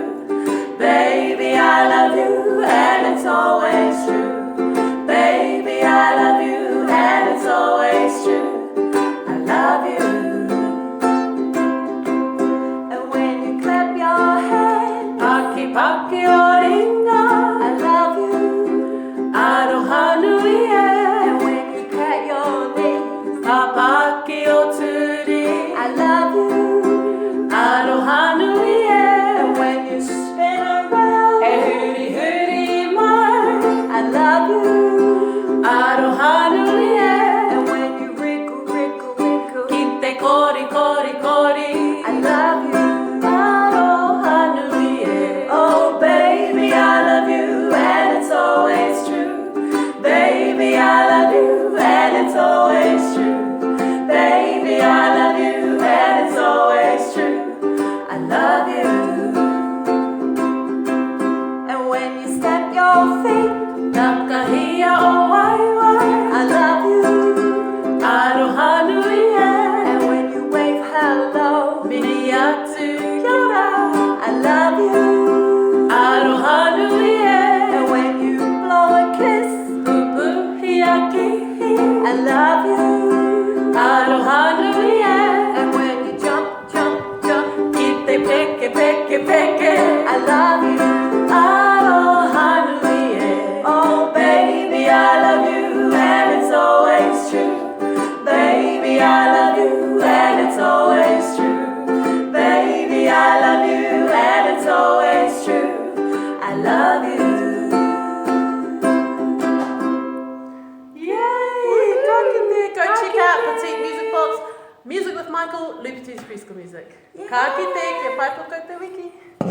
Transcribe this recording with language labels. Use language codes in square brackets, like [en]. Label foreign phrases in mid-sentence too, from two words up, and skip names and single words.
[en] Baby, I love you, and it's always true. Baby, I love you, and it's always true. I love you. And when you clap your hands, [mi] Paki Paki Oringa, [en] I love you. [mi] Aroha nui e. [en] And when you pat your knees, [mi] Papaki o turi, [en] I love you. [mi] Aroha nui e. [en] And when you spin around, [mi] e huri huri mai, [en] I love you. [mi] Aroha nui e. [en] And when you wrinkle wrinkle wrinkle, [mi] kite kori kori kori, [en] I love you. [mi] Aroha nui e. [en] Oh baby, I love you, and it's always true. Baby, I love you, and it's always true. Baby, I love you, and it's always true. I love you. And when you step your feet, [mi] nakahia o wai wai, [en] I love you. [mi] Aroha nui e. [en] And when you wave hello, [mi] mini atu kia ora, [en] I love you. [mi] Aroha nui e. [en] And when you blow a kiss, [mi] pupu hiaki, [en] I love you. [mi] Aroha nui e. [en] And when you jump, jump, jump, [mi] kite peke, peke, peke, [en] I love you. [mi] Aroha nui e. [en] Oh baby, I love you, and it's always true. Baby, I love you, and it's always true. Baby, I love you, and it's always true. I love you. Yay! Go check out Petite Music Box, Music with Michael, Lupiti's Preschool Music. [mi] Ka kite, ke pai poko te wiki.